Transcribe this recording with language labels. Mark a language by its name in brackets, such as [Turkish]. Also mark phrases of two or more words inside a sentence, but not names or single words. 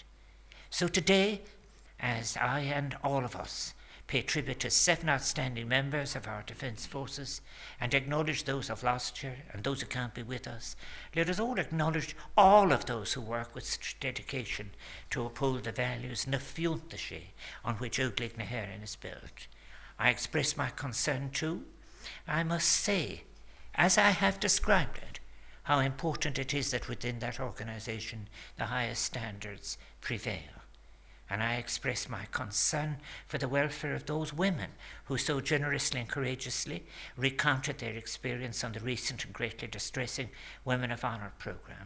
[English] So today, as I and all of us pay tribute to 7 outstanding members of our Defence Forces and acknowledge those who've lost here and those who can't be with us, let us all acknowledge all of those who work with such dedication to uphold the values [Irish] na fiúntaise [English] on which Uachtaráin na hÉireann is built. I express my concern too. I must say, as I have described it, how important it is that within that organisation the highest standards prevail. And I express my concern for the welfare of those women who so generously and courageously recounted their experience on the recent and greatly distressing Women of Honour programme.